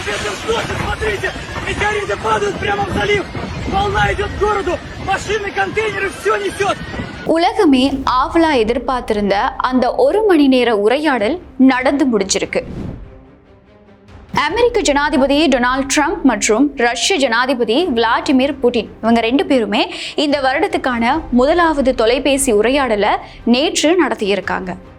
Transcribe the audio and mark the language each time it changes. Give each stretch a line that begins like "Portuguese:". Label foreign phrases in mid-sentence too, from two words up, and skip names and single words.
Russian: Слушай, смотрите, метеориты падают прямо в залив. Волна идет к городу, машины, контейнеры, все несет.
Tamil: உலகமே ஆவலா எதிர்பார்த்திருந்த அந்த 1 மணி நேர உரையாடல் நடந்து முடிச்சிருக்கு. அமெரிக்க ஜனாதிபதி டொனால்ட் ட்ரம்ப் மற்றும் ரஷ்ய ஜனாதிபதி விளாடிமிர் புட்டின் இவங்க 2 பேருமே இந்த வருடத்துக்கான முதலாவது தொலைபேசி உரையாடலை நேற்று நடத்தியிருக்காங்க.